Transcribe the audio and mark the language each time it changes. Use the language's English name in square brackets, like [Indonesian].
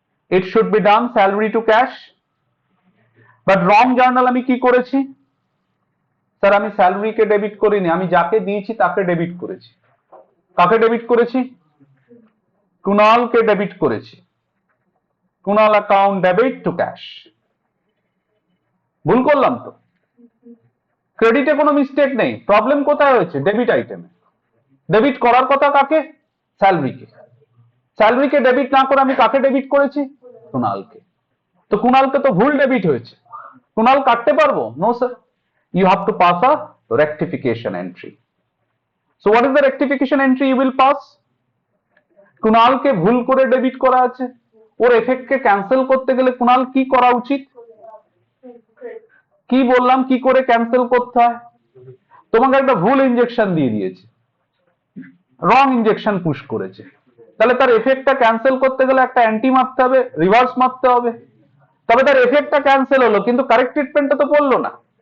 [English] It should be done salary to cash. But wrong journal [Bangla] আমি কি করেছি? Sir আমি স্যালারিকে ডেবিট করিনি, আমি যাকে দিয়েছি তাকে ডেবিট করেছি। কাকে ডেবিট করেছি? কুনালকে ডেবিট করেছি। [English] Kunal account debit to cash. [Bangla] ভুল করলাম তো? ক্রেডিটে কোনো মিস্টেক নেই, প্রবলেম কোথায় হয়েছে? ডেবিট আইটেমে। ডেবিট করার কথা কাকে? স্যালারিকে। স্যালারিকে ডেবিট না করে আমি কাকে ডেবিট করেছি? কুনালকে। তো কুনালকে তো ভুল ডেবিট হয়েছে, কুনাল কাটতে পারবো? [English] No sir, you have to pass a rectification entry. So what is the rectification entry you will pass? [Bangla] কুনালকে ভুল করে ডেবিট করা আছে, ওর এফেক্টকে ক্যান্সেল করতে গেলে কুনাল কি করা উচিত? কি বললাম কি করে ক্যান্সেল করতে হয়? তোমাকে একটা ভুল ইনজেকশন দিয়ে দিয়েছে, রং ইনজেকশন পুশ করেছে, তাহলে তার এফেক্টটা ক্যান্সেল করতে গেলে একটা অ্যান্টি মারতে হবে, রিভার্স মারতে হবে, তবে তার এফেক্টটা ক্যান্সেল হলো, কিন্তু কারেক্ট ট্রিটমেন্টটা তো পড়লো না।